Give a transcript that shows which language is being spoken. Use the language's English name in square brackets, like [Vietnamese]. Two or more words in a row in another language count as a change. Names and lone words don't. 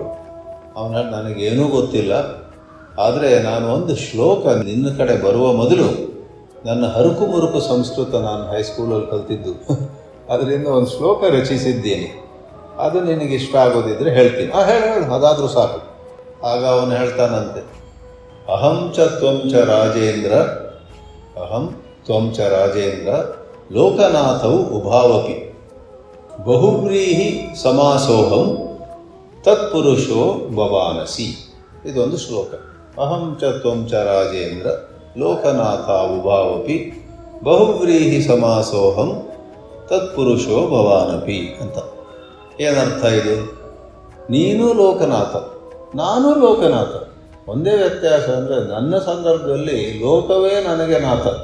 [Kannada] ಅವನ ನನಗೇನೂ ಗೊತ್ತಿಲ್ಲ, ಆದರೆ ನಾನು ಒಂದು ಶ್ಲೋಕ ನಿನ್ನ ಕಡೆ ಬರುವ ಮೊದಲು ನನ್ನ ಹರುಕು ಮುರುಕು ಸಂಸ್ಕೃತ ನಾನು ಹೈಸ್ಕೂಲಲ್ಲಿ ಕಲ್ತಿದ್ದು, ಅದರಿಂದ ಒಂದು ಶ್ಲೋಕ ರಚಿಸಿದ್ದೀನಿ, ಅದು ನಿನಗೆ ಇಷ್ಟ ಆಗೋದಿದ್ರೆ ಹೇಳ್ತೀನಿ. ಹೇಳು, ಅದಾದರೂ ಸಾಕು. ಆಗ ಅವನು ಹೇಳ್ತಾನಂತೆ, [Sanskrit] ಅಹಂ ಚ ತ್ವಂ ಚ ರಾಜೇಂದ್ರ, ಅಹಂ ತ್ವಂ ಚ ರಾಜೇಂದ್ರ ಲೋಕನಾಥವು ಉಭಾವಪಿ ಬಹುವ್ರೀಹಿ ಸಮಾಸೋಹಂ ತತ್ಪುರುಷೋ ಭವಾನಸಿ. [Kannada] ಇದೊಂದು ಶ್ಲೋಕ. [Sanskrit] ಅಹಂ ಚ ತ್ವಂ ಚ ರಾಜೇಂದ್ರ ಲೋಕನಾಥ ಉಭಾವಪಿ ಬಹುವ್ರೀಹಿ ಸಮಾಸೋಹಂ ತತ್ಪುರುಷೋ ಭವಾನಪಿ ಅಂತ. [Kannada] ಏನರ್ಥ ಇದು? ನೀನು ಲೋಕನಾಥ, ನಾನು ಲೋಕನಾಥ. ಒಂದೇ ವ್ಯತ್ಯಾಸ ಅಂದರೆ ನನ್ನ ಸಂದರ್ಭದಲ್ಲಿ ಲೋಕವೇ ನನಗೆ ನಾಥ.